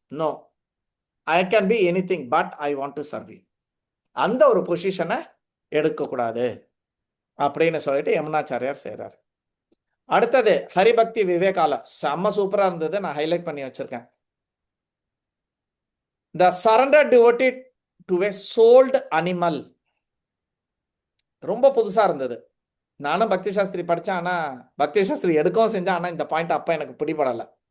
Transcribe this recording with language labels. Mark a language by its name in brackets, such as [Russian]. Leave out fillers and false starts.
[English] No, I can be anything, but I want to serve you. [Tamil] அந்த ஒரு பொசிஷனை எடுக்கக்கூடாது அப்படின்னு சொல்லிட்டு யமுனாச்சாரியார் செய்கிறார். அடுத்தது ஹரிபக்தி விவேகால, செம்ம சூப்பரா இருந்தது, நான் ஹைலைட் பண்ணி வச்சிருக்கேன். [English] The surrender devoted to a sold animal. [Tamil] ரொம்ப புதுசா இருந்தது. நானும் பக்தி சாஸ்திரி படித்தேன், ஆனால் பக்தி சாஸ்திரி எடுக்கவும் செஞ்சேன், ஆனால் இந்த பாயிண்ட் அப்போ எனக்கு பிடிபடலை.